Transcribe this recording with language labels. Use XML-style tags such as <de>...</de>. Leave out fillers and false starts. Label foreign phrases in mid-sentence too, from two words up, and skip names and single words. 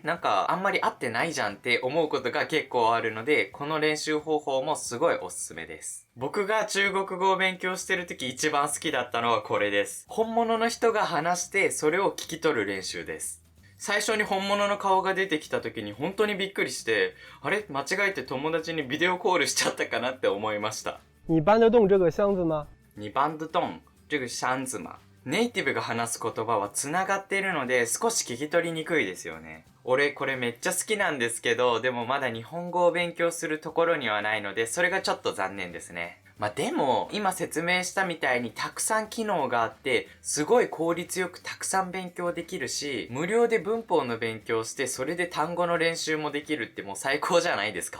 <ja>なんかあんまり合ってないじゃんって思うことが結構あるので、この練習方法もすごいおすすめです。僕が中国語を勉強してる時一番好きだったのはこれです。本物の人が話してそれを聞き取る練習です。最初に本物の顔が出てきた時に本当にびっくりして、あれ？間違えて友達にビデオコールしちゃったかなって思いました。</ja> <zh>你搬得动这个箱子吗？你搬得动这个箱子吗？</zh> <ja>ネイティブが話す言葉は繋がっているので少し聞き取りにくいですよね。俺これめっちゃ好きなんですけど、でもまだ日本語を勉強するところにはないので、それがちょっと残念ですね。でも、今説明したみたいにたくさん機能があって、すごい効率よくたくさん勉強できるし、無料で文法の勉強して、それで単語の練習もできるってもう最高じゃないですか。</ja>